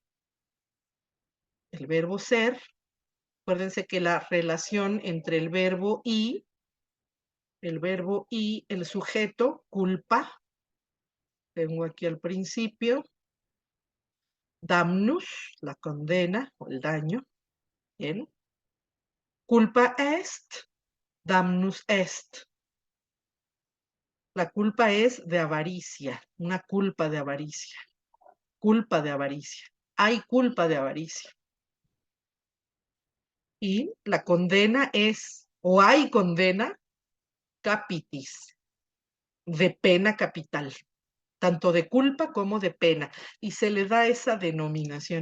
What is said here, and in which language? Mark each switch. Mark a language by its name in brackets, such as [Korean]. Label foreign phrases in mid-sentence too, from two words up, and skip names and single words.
[Spanish] El verbo ser, acuérdense que la relación entre el verbo y el sujeto, culpa, tengo aquí al principio, damnus, la condena o el daño, bien. [Latin] Culpa est, damnus est. [Spanish] La culpa es de avaricia, una culpa de avaricia. Culpa de avaricia. Hay culpa de avaricia. Y la condena es, o hay condena, capitis, de pena capital, tanto de culpa como de pena, y se le da esa denominación.